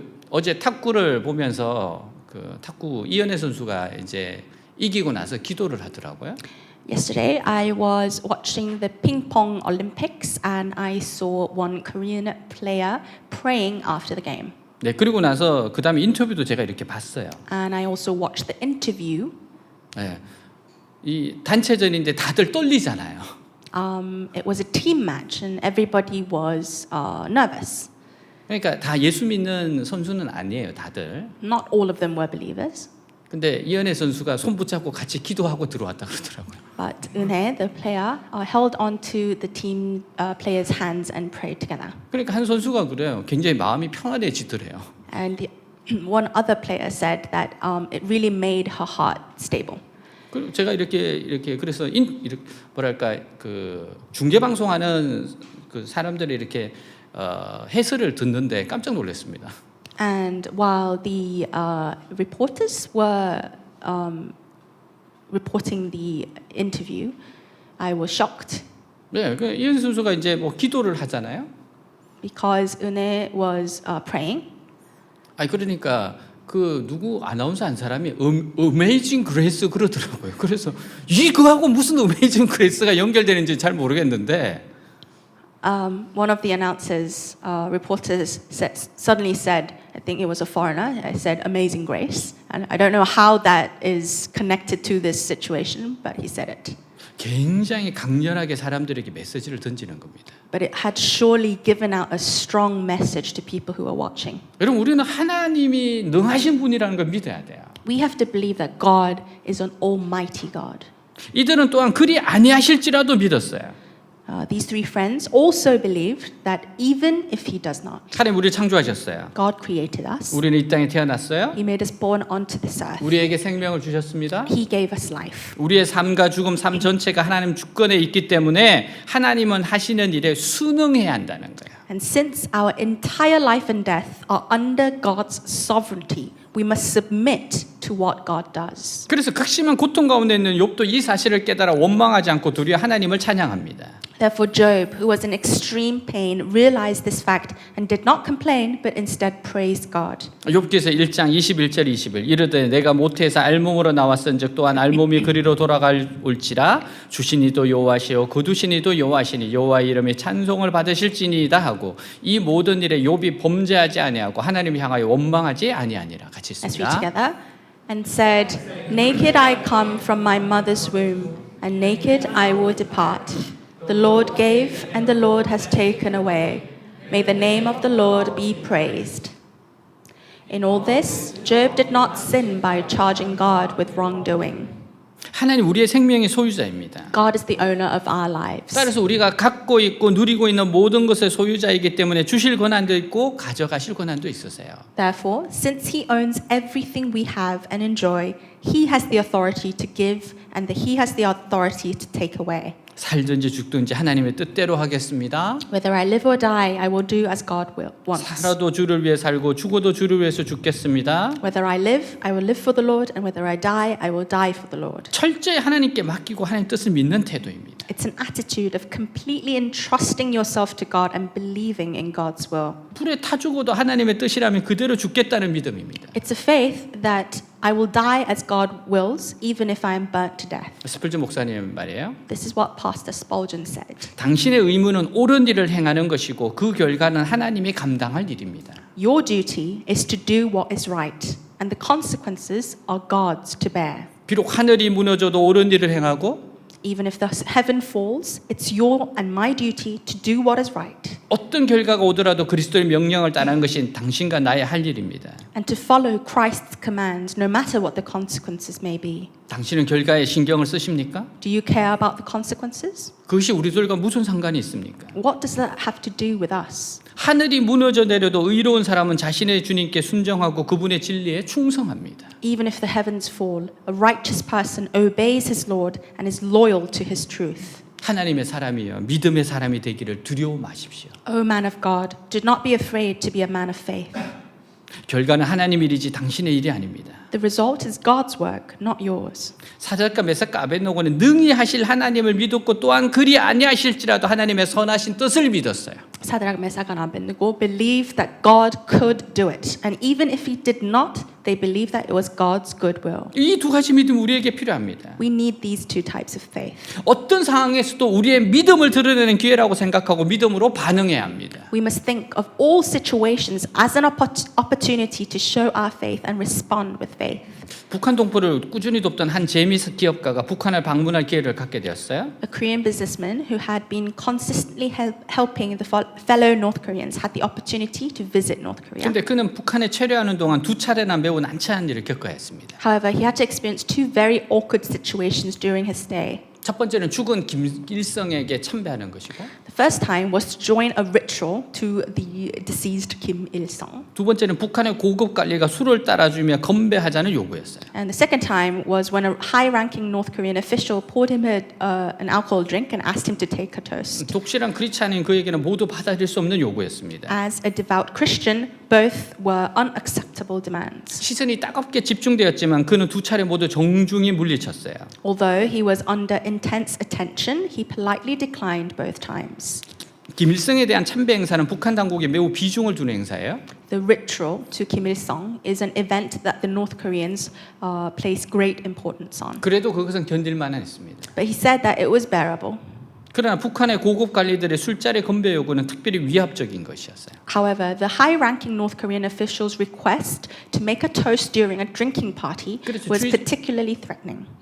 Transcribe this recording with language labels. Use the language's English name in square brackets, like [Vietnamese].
[Korean] 어제 탁구를 보면서 그 탁구 이현애 선수가 이제 이기고 나서 기도를 하더라고요. [English] Yesterday, I was watching the ping pong Olympics and I saw one Korean player praying after the game. [Korean] 네, 그리고 나서 그 다음에 인터뷰도 제가 이렇게 봤어요. [English] And I also watched the interview. [Korean] 네, 이 단체전인데 다들 떨리잖아요. [English] It was a team match and everybody was nervous. [Korean] 그러니까 다 예수 믿는 선수는 아니에요, 다들. [English] Not all of them were believers. [Korean] 근데 이현애 선수가 손 붙잡고 같이 기도하고 들어왔다 그러더라고요. [English] But Eunhae, the player, held on to the team players' hands and prayed together. [Korean] 그러니까 한 선수가 그래요. 굉장히 마음이 편안해지더래요. [English] And one other player said that it really made her heart stable. [Korean] 그리고 제가 이렇게 그래서 이렇게 뭐랄까 그 중계 방송하는 그 사람들이 이렇게 해설을 듣는데 깜짝 놀랐습니다. [English] And while the reporters were reporting the interview, I was shocked [Korean] 네, 그 이현 선수가 이제 뭐 기도를 하잖아요. [English] because Eunhae was praying. [Korean] 아니 그러니까 그 누구 아나운서 한 사람이 어메이징 그레이스 그러더라고요. 그래서 이거하고 무슨 어메이징 그레이스가 연결되는지 잘 모르겠는데. [English] One of the announcers, reporters, suddenly said, I think it was a foreigner, said Amazing Grace. And I don't know how that is connected to this situation, but he said it. [Korean] 굉장히 강렬하게 사람들에게 메시지를 던지는 겁니다. [English] But it had surely given out a strong message to people who were watching. [Korean] 여러분 우리는 하나님이 능하신 분이라는 걸 믿어야 돼요. [English] We have to believe that God is an almighty God. [Korean] 이들은 또한 그리 아니하실지라도 믿었어요. [English] These three friends also believed that even if He does not, [Korean] 하나님 우리를 창조하셨어요. [English] God created us. [Korean] 우리는 이 땅에 태어났어요. [English] He made us born onto this earth. [Korean] 우리에게 생명을 주셨습니다. [English] He gave us life. [Korean] 우리의 삶과 죽음, 삶 전체가 하나님 주권에 있기 때문에 하나님은 하시는 일에 순응해야 한다는 거예요. [English] And since our entire life and death are under God's sovereignty, we must submit to what God does. [Korean] 그래서 극심한 고통 가운데 있는 욥도 이 사실을 깨달아 원망하지 않고 도리어 하나님을 찬양합니다. [English] Therefore, Job, who was in extreme pain, realized this fact and did not complain, but instead praised God. [Korean] 욥기서 1장 21절 20일 이르되 내가 모태에서 알몸으로 나왔은즉 또한 알몸이 그리로 돌아갈올지라 주신 이도 여호와시요 거두신 이도 여호와시니 여호와의 이름에 찬송을 받으실지니이다 하고 이 모든 일에 욥이 범죄하지 아니하고 하나님을 향하여 원망하지 아니하니라. 같이 [English] Let's read [Korean] 읽습니다. [English] together. And said, Naked I come from my mother's womb, and naked I will depart. The Lord gave, and the Lord has taken away. May the name of the Lord be praised. In all this, Job did not sin by charging God with wrongdoing. [Korean] 하나님 우리의 생명의 소유자입니다. [English] God is the owner of our lives. [Korean] 따라서 우리가 갖고 있고 누리고 있는 모든 것의 소유자이기 때문에 주실 권한도 있고 가져가실 권한도 있으세요. [English] Therefore, since He owns everything we have and enjoy, He has the authority to give and He has the authority to take away. [Korean] 살든지 죽든지 하나님의 뜻대로 하겠습니다. [English] Whether I live or die, I will do as God wants. [Korean] 살아도 주를 위해 살고 죽어도 주를 위해서 죽겠습니다. [English] Whether I live for the Lord, and whether I die for the Lord. [Korean] 철저히 하나님께 맡기고 하나님 뜻을 믿는 태도입니다. [English] It's an attitude of completely entrusting yourself to God and believing in God's will. [Korean] 불에 타 죽어도 하나님의 뜻이라면 그대로 죽겠다는 믿음입니다. [English] It's a faith that I will die as God wills, even if I am burnt to death. [Korean] 스펄전 목사님 말이에요. [English] This is what Pastor Spurgeon said. [Korean] 당신의 의무는 옳은 일을 행하는 것이고 그 결과는 하나님이 감당할 일입니다. [English] Your duty is to do what is right, and the consequences are God's to bear. [Korean] 비록 하늘이 무너져도 옳은 일을 행하고 [English] Even if the heaven falls, it's your and my duty to do what is right. [Korean] 어떤 결과가 오더라도 그리스도의 명령을 따르는 것이 당신과 나의 할 일입니다. [English] And to follow Christ's commands, no matter what the consequences may be. [Korean] 당신은 결과에 신경을 쓰십니까? [English] Do you care about the consequences? [Korean] 그것이 우리들과 무슨 상관이 있습니까? [English] What does that have to do with us? [Korean] 하늘이 무너져 내려도 의로운 사람은 자신의 주님께 순종하고 그분의 진리에 충성합니다. [English] Even if the heavens fall, a righteous person obeys his Lord and is loyal to his truth. [Korean] 하나님의 사람이여 믿음의 사람이 되기를 두려워 마십시오. [English] O man of God, do not be afraid to be a man of faith. [Korean] 결과는 하나님 일이지 당신의 일이 아닙니다. [English] The result is God's work, not yours. [Korean] 사드락과 메삭과 아벳노고는 능히 하실 하나님을 믿었고 또한 그리 아니하실지라도 하나님의 선하신 뜻을 믿었어요. [English] Shadrach, Meshach, and Abednego believed that God could do it. And even if he did not, they believed that it was God's good will. [Korean] 이 두 가지 믿음 우리에게 필요합니다. [English] We need these two types of faith. [Korean] 어떤 상황에서도 우리의 믿음을 드러내는 기회라고 생각하고 믿음으로 반응해야 합니다. [English] We must think of all situations as an opportunity to show our faith and respond with faith. [Korean] 북한 동포를 꾸준히 돕던 한 재미 기업가가 북한을 방문할 기회를 갖게 되었어요. [English] A Korean businessman who had been consistently helping the fellow North Koreans had the opportunity to visit North Korea. [Korean] 그런데 그는 북한에 체류하는 동안 두 차례나 매우 난처한 일을 겪어야 했습니다. [English] However, he had to experience two very awkward situations during his stay. [Korean] 첫 번째는 죽은 김일성에게 참배하는 것이고 [English] The first time was to join a ritual to the deceased Kim Il-sung. [Korean] 두 번째는 북한의 고급 관리가 술을 따라주며 건배하자는 요구였어요. [English] And the second time was when a high-ranking North Korean official poured him an alcohol drink and asked him to take a toast. [Korean] 독실한 크리스찬인 그에게는 모두 받아들일 수 없는 요구였습니다. [English] As a devout Christian, both were unacceptable demands. [Korean] 시선이 따갑게 집중되었지만 그는 두 차례 모두 정중히 물리쳤어요. [English] Although he was under intense attention, he politely declined both times. [Korean] 김일성에 대한 참배 행사는 북한 당국에 매우 비중을 두는 행사예요. [English] The ritual to Kim Il-sung is an event that the North Koreans place great importance on. [Korean] 그래도 그것은 견딜만은 했습니다. [English] But he said that it was bearable. [Korean] 그러나 북한의 고급 관리들의 술자리 건배 요구는 특별히 위압적인 것이었어요. [English] However, the high-ranking North Korean officials' request to make a toast during a drinking party was particularly threatening.